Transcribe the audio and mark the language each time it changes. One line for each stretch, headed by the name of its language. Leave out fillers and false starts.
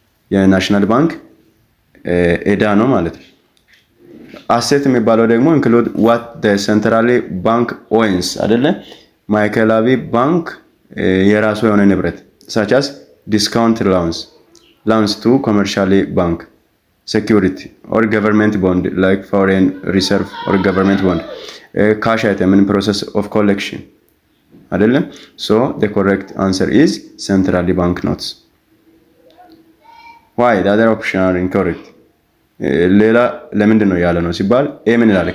Amharic: የናሽናል ባንክ ዕዳ ነው ማለት ነው። አሴት የሚባለው ደግሞ
English: ኢንክሉድ ዋት ዘ ሴንትራል ባንክ ኦውንስ
Amharic: አይደለ ማዕከላዊ ባንክ የራሱ የሆነ ንብረት
English: such as discount loans to commercial bank security or government bond like foreign reserve or government bond cash item in process of collection
Amharic: አይደለም።
English: so the correct answer is central bank notes. why the other option are incorrect?
Amharic: ሌላ ለምንድን ነው ያለ ነው ሲባል ኤ ምን ይላል?